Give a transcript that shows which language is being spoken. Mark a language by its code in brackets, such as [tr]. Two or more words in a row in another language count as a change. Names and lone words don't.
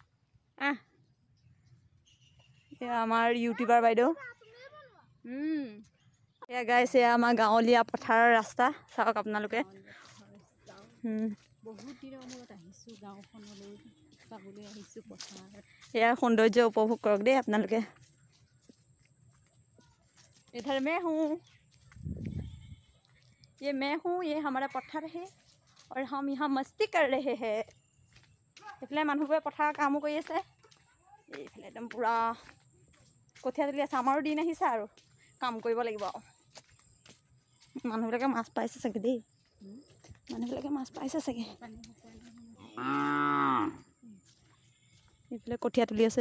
[as] এয়া আমাৰ ইউটিউবাৰ বাইদেউ। এয়া গাইছ, এয়া আমাৰ গাঁৱলীয়া পথাৰৰ ৰাস্তা। চাওক আপোনালোকে। বহুত দিনৰ মূৰত আহিছোঁ গাঁওখনলৈ, চাবলৈ আহিছোঁ পথাৰ। ইয়াৰ সৌন্দৰ্য উপভোগ কৰক দেই আপোনালোকে। [hi] इधर मैं हूँ, ये मैं हूँ, ये हमारा पत्थर है और हम यहाँ मस्ती कर रहे हैं। [as] এইফালে মানুহবোৰে পথাৰৰ কামো কৰি আছে। এইফালে একদম পূৰা কঠীয়া তুলি আছে। আমাৰো দিন আহিছে আৰু কাম কৰিব লাগিব আৰু। মানুহবিলাকে মাছ পাইছে চাগে দেই। মানুহবিলাকে মাছ পাইছে চাগে। এইফালে কঠীয়া তুলি আছে।